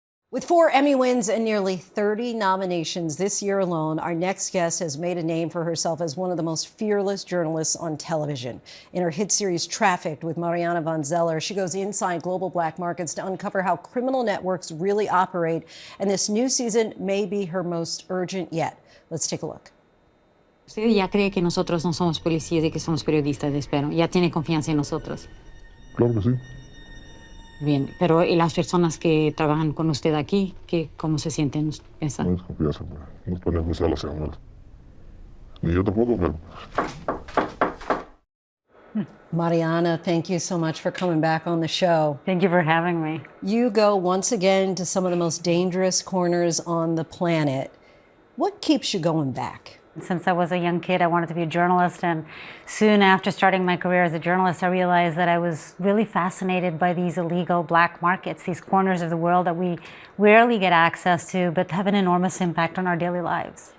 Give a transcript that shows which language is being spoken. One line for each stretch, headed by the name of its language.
English: With 4 Emmy wins and nearly 30 nominations this year alone, our next guest has made a name for herself as one of the most fearless journalists on television. In her hit series Trafficked with Mariana Van Zeller, she goes inside global black markets to uncover how criminal networks really operate, and this new season may be her most urgent yet. Let's take a look.
Spanish: Usted ya cree que nosotros no somos policías y que somos periodistas, espero. Ya tiene confianza en nosotros. Claro que sí. Bien, pero ¿y las personas que trabajan con usted aquí, cómo se sienten? No es confianza, no podemos besar las señoras. Ni yo tampoco, pero...
English: Mariana, thank you so much for coming back on the show. Thank you for having me. You go once again to some of the most dangerous corners on the planet. What keeps you going back? Since I was a young kid, I wanted to be a journalist, and soon after starting my career as a journalist, I realized that I was really fascinated by these illegal black markets, these corners of the world that we rarely get access to, but have an enormous impact on our daily lives.